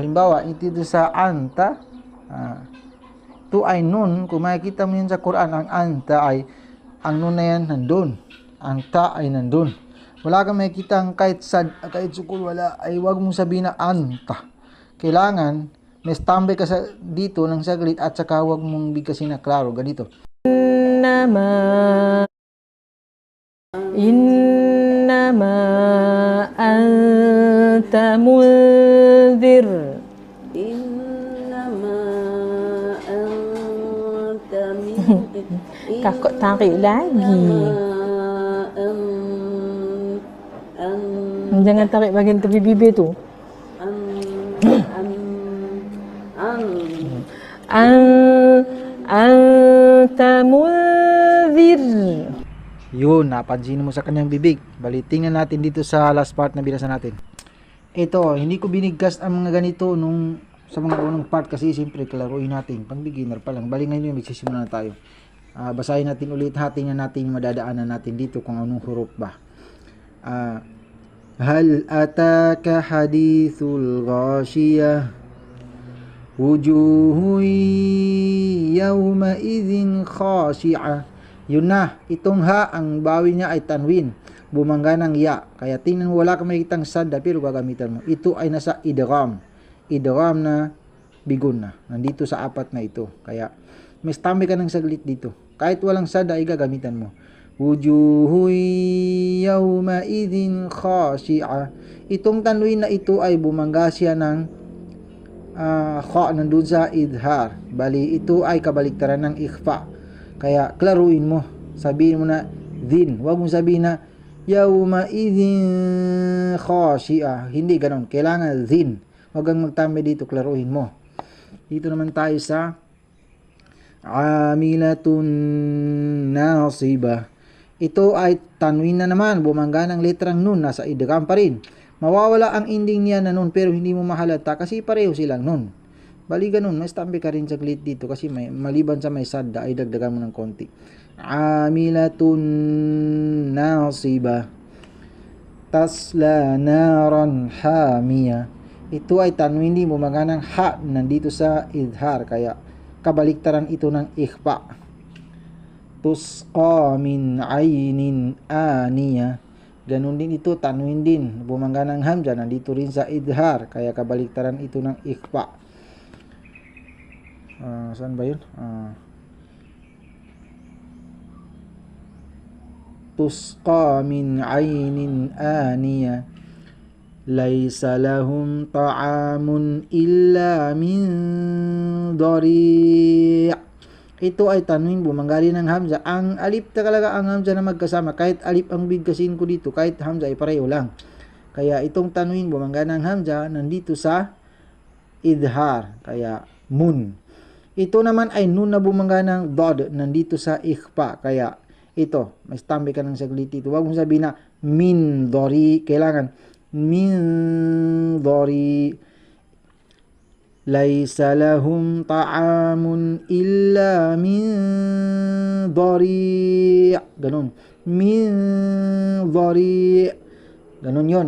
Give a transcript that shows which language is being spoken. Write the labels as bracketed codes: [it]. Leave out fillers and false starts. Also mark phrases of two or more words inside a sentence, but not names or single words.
[tl] Halimbawa, ito sa anta, ito ay nun, kung makikita mo yun sa Quran, ang anta ay, ang nun na yan nandun. Ang ta ay nandun. Wala kang makikita kahit sukul, wala, ay huwag mong sabihin na anta. Kailangan, may tambay ka dito ng saglit at saka huwag mong bigkasin na klaro. Ganito. [ar] إنما أنت منذر. إنما أنت منذر. [ms] Kakak tarik lagi. Jangan tarik bagian tepi bibir tu. [ar] أنت منذر. [tl] Yun, napansin mo sa kanyang bibig. Bali, tingnan natin dito sa [en] last part [tl] na binasa natin. Ito, hindi ko binigkas ang mga ganito nung sa mga unang part kasi siyempre klaruin natin. Pang beginner pa lang. Bali ngayon yung magsisimula na tayo. Basahin natin ulit. Tingnan natin yung madadaanan natin dito kung anong huruf ba. [ar] هل أتاك حديث الغاشية. وجوه يومئذ خاشعة. [tl] Yun na, itong ha, ang bawi niya ay tanwin. Bumangga ng ya. Kaya tingnan mo, wala kang makikitang sadda, pero gagamitan mo. Ito ay nasa idgham. Idgham na bigun na. Nandito sa apat na ito. Kaya, may stambe ka ng saglit dito. Kahit walang sadda, ay gagamitan mo. [ar] وجوه يومئذ خاشعة. [tl] Itong tanwin na ito ay bumangga siya ng kha, nandun sa idhar. Bali, ito ay kabaliktaran ng ikhfa. Kaya, klaruin mo. Sabihin mo na, din. Huwag mong sabihin na, [ar] يومئذ خاشعة. [tl] Hindi ganon. Kailangan din. Huwag kang magtami dito. Klaruin mo. Dito naman tayo sa [ar] عاملة ناصبة. [tl] Ito ay tanwin na naman. Bumangga ng letrang nun. Nasa idgham pa rin. Mawawala ang ending niya na nun pero hindi mo mahalata kasi pareho silang nun. Bali ganun, may stampe ka rin saglit dito kasi may, maliban sa may sadda ay dagdagan mo ng konti. [ar] عاملة ناصبة تصلى نارا حامية. [tl] Ito ay tanwin din bumangga ng ha nandito sa idhar kaya kabaliktaran ito ng ikhfa. [ar] تسقى من عين آنية. [tl] Ganun din ito, tanwin din bumangga ng hamza nandito rin sa idhar kaya kabaliktaran ito ng ikhfa. Saan ba yun? [ar] تسقى من عين آنية ليس لهم طعام إلا من ضريع'. [tl] Ito ay tanwin bumangga rin ng hamza. Ang alif talaga ang hamza na magkasama. Kahit alif ang bigkasin ko dito, kahit hamza ay pareho lang. Kaya itong tanwin bumangga ng hamza nandito sa idhar. Kaya mun. Ito naman ay nun na bumangga ng dod nandito sa ikhfa. Kaya ito, may stambe ka ng saglit dito. Huwag mong sabihin na [ar] من ضريع. [tl] Kailangan [ar] من ضريع. ليس لهم طعام إلا من ضريع'. [tl] Ganun. [ar] من ضريع'. [tl] Ganun yun.